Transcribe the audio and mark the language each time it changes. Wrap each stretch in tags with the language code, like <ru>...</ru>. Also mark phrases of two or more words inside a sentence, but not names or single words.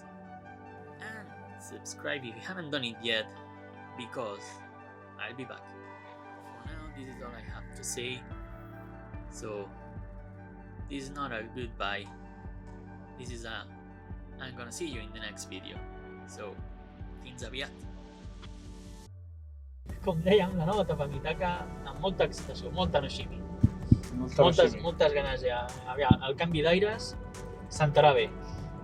<en>And subscribe if you haven't done it yet, because I'll be back. For now, this is all I have to say. So this is not a goodbye, this is a I'm gonna see you in the next video.</en> <ca>So fins aviat. Com dèiem, la nova etapa Mitaka amb molta excitació, molta noshimi. Moltes ganes ja. Aviam, el canvi d'aires sentarà bé.</ca>